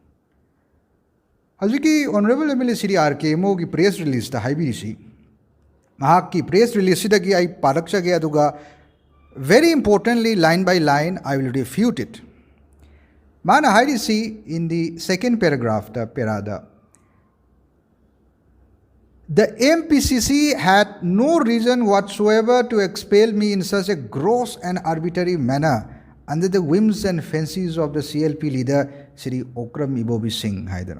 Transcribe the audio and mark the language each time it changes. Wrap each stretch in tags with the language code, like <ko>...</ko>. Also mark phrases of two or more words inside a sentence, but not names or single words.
<mni>Haziki Honourable MLA Shri RK Imo ki</mni> <en>press release</en> <mni>ta haibirisi mahak ki</mni> <en>press release</en> <mni>da ki ai parakcha ge aduga</mni> <en>very importantly line by line I will refute it.</en> <mni>Mana hairisi</mni> <en>in the second paragraph</en> <mni>ta perada</mni> <en>the MPCC had no reason whatsoever to expel me in such a gross and arbitrary manner under the whims and fancies of the CLP leader Shri Okram Ibobi Singh Haidaram.</en>